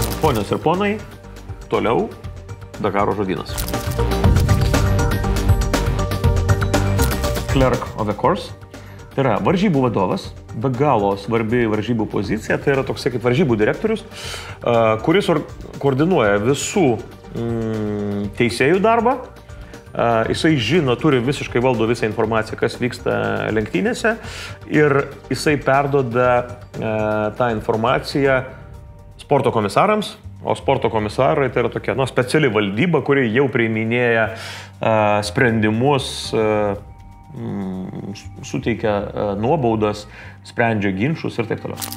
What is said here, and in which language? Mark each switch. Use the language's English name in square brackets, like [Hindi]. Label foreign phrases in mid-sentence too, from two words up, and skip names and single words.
[Lithuanian] Ponios ir ponai, toliau Dakaro žodynas. [English] Clerk of the course. [Lithuanian] Tai yra varžybų vadovas, be galo svarbi varžybų pozicija, tai yra toksai kaip varžybų direktorius, kuris koordinuoja visų teisėjų darbą. Jisai žino, turi visiškai valdo visą informaciją, kas vyksta lenktynėse ir jisai perduoda tą informaciją sporto komisarams, o sporto komisarai tai yra tokia speciali valdyba, kuri jau priiminėja sprendimus, suteikia nuobaudas, sprendžia ginčus ir taip toliau.